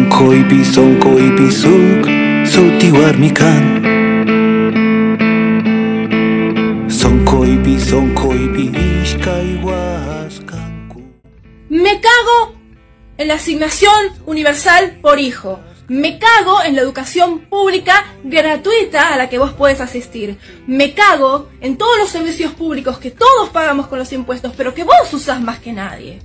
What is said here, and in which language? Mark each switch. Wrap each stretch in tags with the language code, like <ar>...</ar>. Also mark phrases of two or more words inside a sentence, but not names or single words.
<qu>sonko ipi suk suti warmikan. Sonko ipi ishkai waskanku.</qu> <es>Me cago en la asignación universal por hijo. Me cago en la educación pública gratuita a la que vos podés asistir. Me cago en todos los servicios públicos que todos pagamos con los impuestos, pero que vos usás más que nadie.</es>